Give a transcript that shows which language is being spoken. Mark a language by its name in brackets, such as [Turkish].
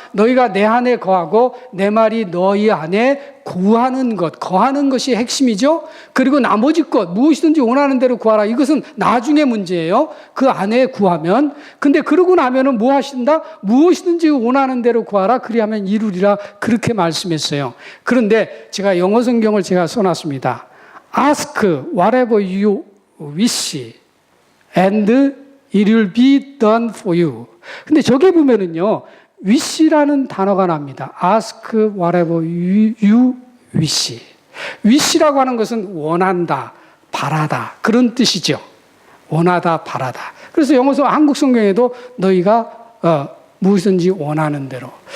[Korean] 너희가 내 안에 거하고 내 말이 너희 안에 구하는 것, 거하는 것이 핵심이죠. 그리고 나머지 것, 무엇이든지 원하는 대로 구하라. 이것은 나중에 문제예요. 그 안에 구하면. 근데 그러고 나면은 뭐 하신다? 무엇이든지 원하는 대로 구하라. 그리하면 이루리라. 그렇게 말씀했어요. 그런데 제가 영어 성경을 제가 써놨습니다. [English] Ask whatever you wish and it will be done for you. [Korean] 근데 저게 보면은요, wish라는 단어가 납니다. [English] Ask whatever you wish. [Korean] wish라고 하는 것은 원한다, 바라다. 그런 뜻이죠. 원하다, 바라다. 그래서 한국 성경에도 너희가 무엇이든지 원하는 대로.